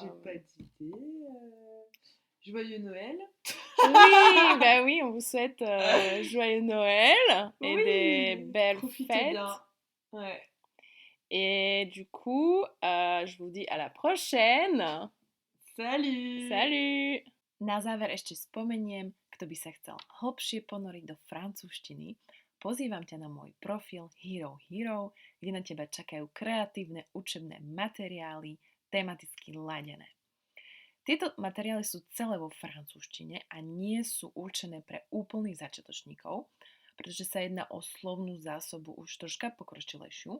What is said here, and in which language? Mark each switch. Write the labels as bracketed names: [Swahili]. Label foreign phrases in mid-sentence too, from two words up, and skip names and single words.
[French] j'ai pas d'idée. Joyeux Noël. oui, bah oui, on vous souhaite joyeux Noël et des Oui, belles profitez bien. fêtes. Ouais. Et du coup, je vous dis à la prochaine. Salut! Salut! [Slovak] Na záver ešte spomeniem, kto by sa chcel hlbšie ponoriť do francúzštiny, pozývam ťa na môj profil Hero Hero, kde na teba čakajú kreatívne učebné materiály, tematicky ladené. Tieto materiály sú celé vo francúzštine a nie sú určené pre úplných začiatočníkov, pretože sa jedná o slovnú zásobu už troška pokročilejšiu.